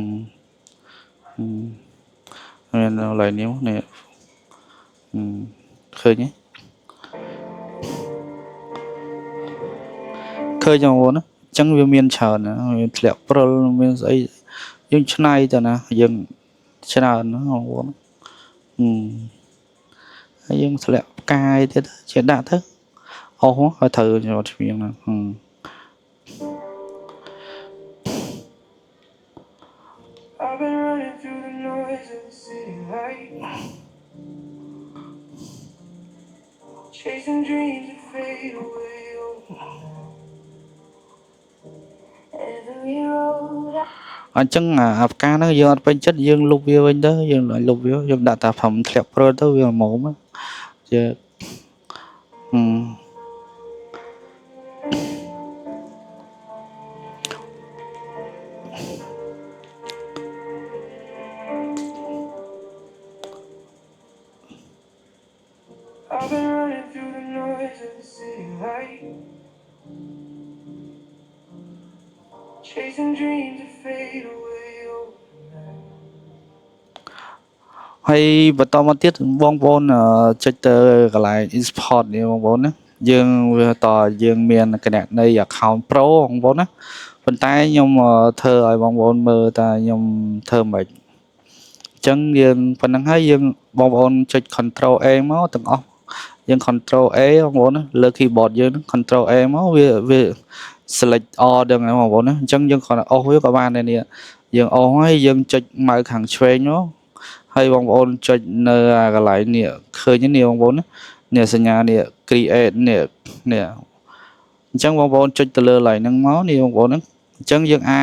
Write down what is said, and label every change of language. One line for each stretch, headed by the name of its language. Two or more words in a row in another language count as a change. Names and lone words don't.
Khmer: មានកន្លែងនេះនេះឃើញទេឃើញបងប្អូនណាអញ្ចឹងវាមានច្រើនណាមានធ្លាក់ព្រិលមានស្អីយើងឆ្នៃទៅណាយើងច្រើនណាបងប្អូនហើយយើងធ្លាក់ផ្កាយទៀតជាដាក់ទៅអស់ហើយត្រូវយកឆ្វៀងណា
English: I've been running through the noise of the city light, chasing dreams that fade away overnight. Every road I
Khmer: អញ្ចឹងអាផ្កាហ្នឹងយើងអត់ពេញចិត្តយើងលុបវាវិញទៅយើងលុបវាយើងដាក់តាផឹមធ្លាក់ព្រិលទៅវាល្មមជា
English: I've been running through the noise of the city light, chasing dreams that fade away overnight.
Khmer: ហើយបន្តមកទៀតបងប្អូនចុចទៅកន្លែង export នេះបងប្អូនណាយើងវាតយើងមានគណនី
English: account pro
Khmer: បងប្អូនណាប៉ុន្តែខ្ញុំធ្វើ ឲ្យបងប្អូនមើលតាខ្ញុំធ្វើមិនអញ្ចឹងយើងប៉ុណ្្នឹងហើយយើងបងប្អូនចុច
English: control A
Khmer: មកទាំងអស់យើង
English: control A
Khmer: បងប្អូនណាលើ keyboard យើង
English: control A
Khmer: មកវា
English: select all
Khmer: ដឹងហ្នឹងបងប្អូនណាអញ្ចឹងយើងគ្រាន់តែអស់វាក៏បានដែរនេះយើងអស់ហើយយើងចុចម៉ៅខាងឆ្វេងមកហើយបងប្អូនចុចនៅកន្លែងនេះឃើញនេះបងប្អូននេះសញ្ញានេះ create នេះអញ្ចឹងបងប្អូនចុចទៅលើកន្លែងហ្នឹងមកនេះបងប្អូនហ្នឹងអញ្ចឹងយើង